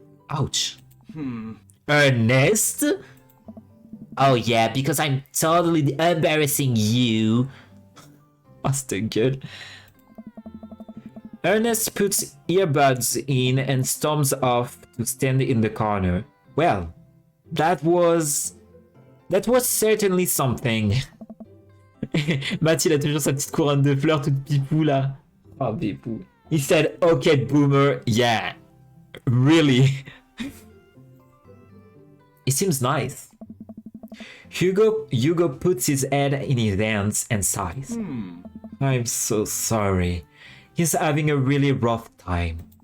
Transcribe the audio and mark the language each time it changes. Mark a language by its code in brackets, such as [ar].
[en] Ouch. Ernest? Oh yeah, because I'm totally embarrassing you. That's too good. Ernest puts earbuds in and storms off to stand in the corner. Well, that was certainly something. [fr] Mathilde a toujours sa petite couronne de fleurs toute pipou là. Oh pipou. [en] He said, okay boomer, yeah. Really? It seems nice. Hugo puts his head in his hands and sighs. I'm so sorry. He's having a really rough time.